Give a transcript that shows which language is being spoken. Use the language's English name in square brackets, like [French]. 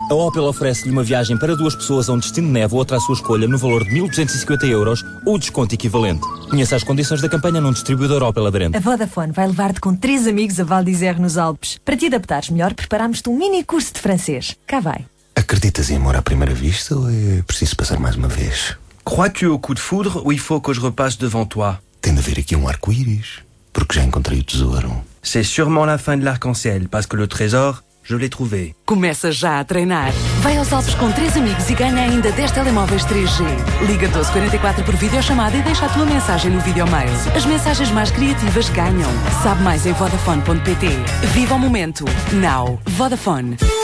[Portuguese] A Opel oferece-lhe uma viagem para duas pessoas a um destino de neve ou outra à sua escolha no valor de 1.250 euros ou desconto equivalente. Conheça as condições da campanha num distribuidor Opel aderente. A Vodafone vai levar-te com três amigos a Val d'Isère nos Alpes. Para te adaptares melhor, preparámos-te um mini curso de francês. Cá vai. Acreditas em amor à primeira vista ou é preciso passar mais uma vez? [French] Crois-tu au coup de foudre ou il faut que je repasse devant toi? [Portuguese] Tem de haver aqui um arco-íris, porque já encontrei o tesouro. [French] C'est sûrement la fin de l'arc-en-ciel, parce que le trésor, je l'ai trouvé. [Portuguese] Começa já a treinar. Vai aos Alpes com três amigos e ganha ainda 10 telemóveis 3G. Liga 1244 por videochamada e deixa a tua mensagem no videomail. As mensagens mais criativas ganham. Sabe mais em vodafone.pt. Viva o momento. Now. Vodafone.